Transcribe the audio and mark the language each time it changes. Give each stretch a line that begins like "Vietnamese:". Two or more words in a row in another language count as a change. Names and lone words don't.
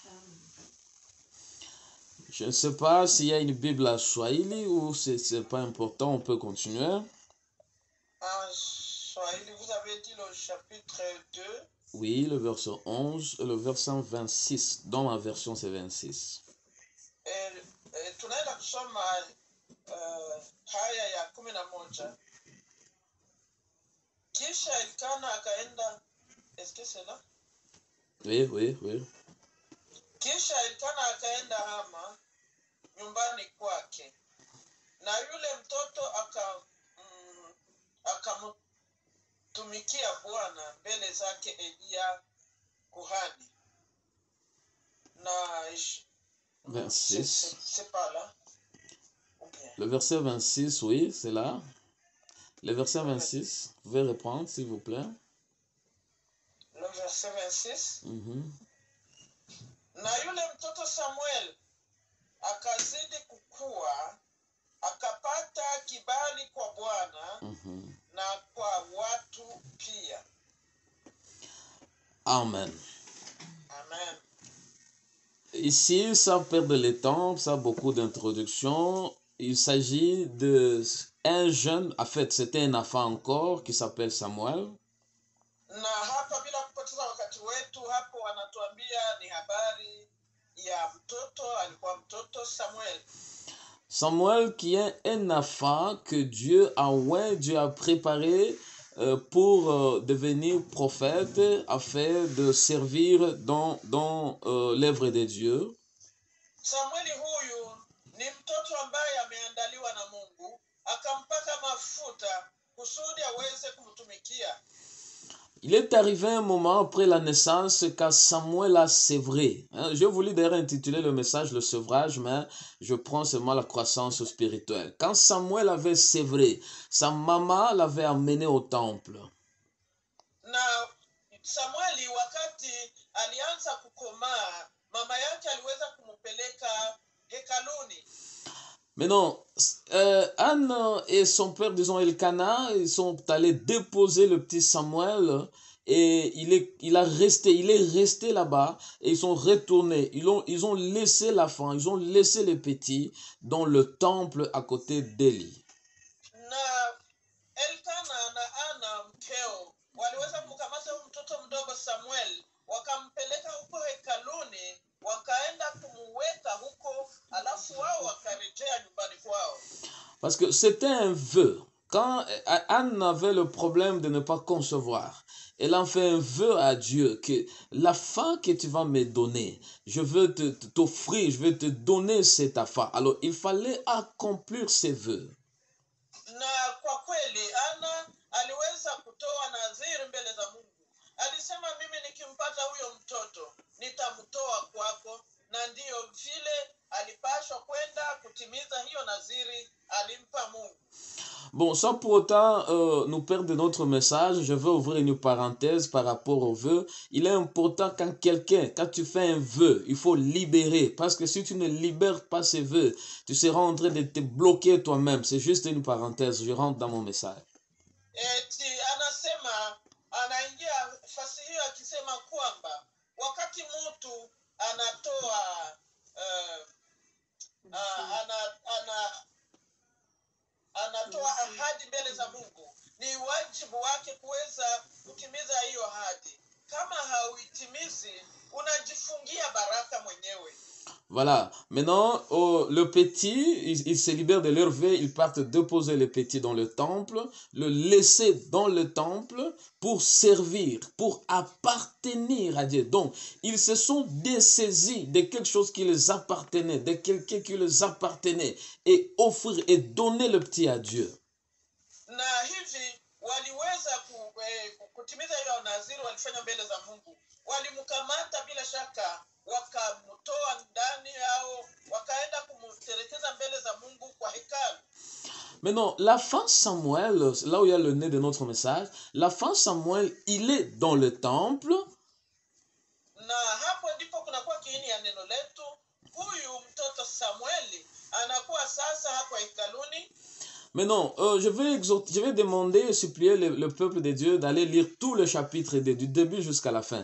French: Je ne sais pas s'il y a une Bible à Swahili ou c'est pas important, on peut continuer. Swahili, vous avez dit le chapitre 2. Oui, le verset 11 et le verset 26. Dans ma version, c'est 26.
Swahili: Tunaenda kusoma haya ya 11. Kisha Elkana akaenda.
French: Est-ce que c'est là? Oui.
Swahili: Kisha Elkana akaenda Rama nyumbani kwake, na yule mtoto akamtumikia Bwana mbele zake Eliya kuhani. Na 26.
French: C'est pas là. Okay. Le verset 26, oui, c'est là. Le verset 26, vous pouvez reprendre, s'il vous plaît. Le verset 26.
Swahili: Na yule mtoto Samuel akazidi kukua, akapata kibali kwa Bwana na kwa watu pia. Amen. Amen.
French: Ici, sans perdre le temps, ça a beaucoup d'introductions. Il s'agit d'un jeune, en fait, c'était un enfant encore qui s'appelle Samuel.
Swahili: Na hapa bila kupoteza wakati wetu, hapo anatuambia ni habari ya mtoto, alikuwa mtoto Samuel.
French: Samuel qui est un enfant que Dieu a préparé pour devenir prophète afin de servir dans l'œuvre de Dieu.
Swahili: Samueli huyu ni mtoto ambaye ameandaliwa na Mungu, akampaka mafuta kusudi aweze kumtumikia.
French: Il est arrivé un moment après la naissance quand Samuel a sévré. Je voulais d'ailleurs intituler le message le sevrage, mais je prends seulement la croissance spirituelle. Quand Samuel avait sévré, sa maman l'avait amené au temple.
Swahili: Na Samueli wakati alianza kukomaa, mama yake aliweza kumpeleka hekaluni.
French: Mais non, Anne et son père, disons Elkanah, ils sont allés déposer le petit Samuel et il est resté là-bas et ils sont retournés. Ils ont laissé l'enfant, ils ont laissé les petits dans le temple à côté d'Élie.
Swahili: Na Elkana na Ana mkeo waliweza kumkamata huyu mtoto mdogo Samuel, wakampeleka huko hekaluni, wakaenda kumuweka huko, alafu wao wakarejea nyumbani kwao.
French: Parce que c'était un vœu. Quand Anne avait le problème de ne pas concevoir, elle en fait un vœu à Dieu que la fin que tu vas me donner, je veux t'offrir, je veux te donner cette affaire. Alors il fallait accomplir ses vœux.
Swahili: Na kwa kweli Ana aliweza kutoa nadhiri mbele za Mungu. Alisema, mimi nikimpata huyo mtoto nitamtoa kwako, na ndiyo vile alipashwa kwenda kutimiza hiyo nadhiri alimpa Mungu.
French: Bon, sans pour autant nous perdre de notre message, je veux ouvrir une parenthèse par rapport au vœu. Il est important quand tu fais un vœu, il faut libérer. Parce que si tu ne libères pas ces vœux, tu seras en train de te bloquer toi-même. C'est juste une parenthèse, je rentre dans mon message.
Swahili: Eti anasema, anaingia fasihi akisema kwamba wakati mtu anatoa anatoa ahadi mbele za Mungu, ni wajibu wake kuweza kutimiza hiyo ahadi. Kama hauitimizi, unajifungia baraka mwenyewe.
French: Voilà. Maintenant, le petit, il se libère de leur vœu, ils partent déposer le petit dans le temple, le laisser dans le temple pour servir, pour appartenir à Dieu. Donc, ils se sont dessaisis de quelque chose qui les appartenait, de quelqu'un qui les appartenait, et offrir et donner le petit à Dieu.
Swahili: Na hivi waliweza kutimiza hiyo naziri walifanya mbele za Mungu. Walimkamata bila shaka, wakamtoa ndani yao, wakaenda kumtelekeza mbele za Mungu kwa hekalu.
French: Maintenant, la fin Samuel, là où il y a le nez de notre message, la fin Samuel, il est dans le temple.
Swahili: Na hapo ndipo kunakuwa kiini ya neno letu. Huyu mtoto Samueli anakuwa sasa hapo hekaluni.
French: Mais non, je vais demander et supplier le peuple de Dieu d'aller lire tout le chapitre du début jusqu'à la fin.